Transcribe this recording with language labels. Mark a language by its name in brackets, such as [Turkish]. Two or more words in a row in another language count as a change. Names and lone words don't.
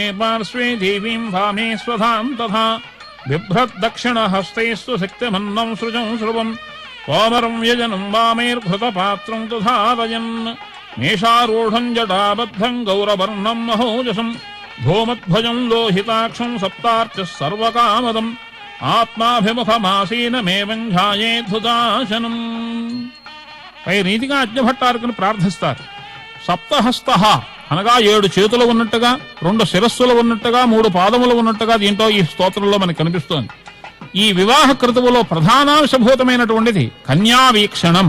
[Sanskrit] पार्श्वे देवीं वामे स्वधां तथा बिभ्रद्दक्षिणहस्तैस्तु शक्तिमन्नं सृजं स्रुवम् कोमरं यजनं वामेर्घृतपात्रं तुधारयन् मेषारूढं जटाबद्धं गौरवर्णं महोजसं धूमध्वजं लोहिताक्षं सप्तार्चः सर्वकामदम् ఆత్మాభిముఖమాసీనమేవం ధ్యాయేద్ధుదాశనం. [Telugu] పై రీతిగా అజ్ఞభట్టారకుని ప్రార్థిస్తారు. సప్తహస్త అనగా 7 చేతులు ఉన్నట్టుగా, 2 శిరస్సులు ఉన్నట్టుగా, 3 పాదములు ఉన్నట్టుగా దీంట్లో ఈ స్తోత్రంలో మనకు కనిపిస్తోంది. ఈ వివాహ క్రతువులో ప్రధానాంశభూతమైనటువంటిది కన్యావీక్షణం.